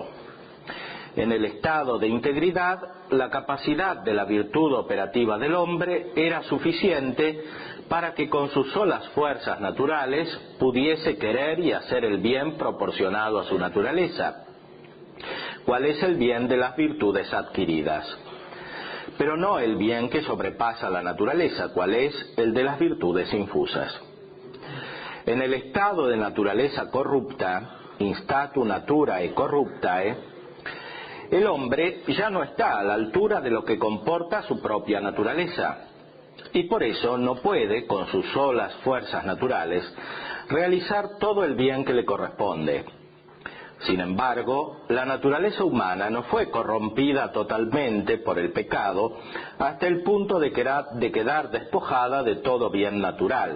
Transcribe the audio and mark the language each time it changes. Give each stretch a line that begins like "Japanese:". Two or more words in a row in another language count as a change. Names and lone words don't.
Spanish: En el estado de integridad, la capacidad de la virtud operativa del hombre era suficiente para que con sus solas fuerzas naturales pudiese querer y hacer el bien proporcionado a su naturaleza, cuál es el bien de las virtudes adquiridas, pero no el bien que sobrepasa la naturaleza, cuál es el de las virtudes infusas. En el estado de naturaleza corrupta,
Latin: instatu naturae corruptae,
Spanish: el hombre ya no está a la altura de lo que comporta su propia naturaleza, y por eso no puede, con sus solas fuerzas naturales, realizar todo el bien que le corresponde. Sin embargo, la naturaleza humana no fue corrompida totalmente por el pecado hasta el punto de quedar despojada de todo bien natural.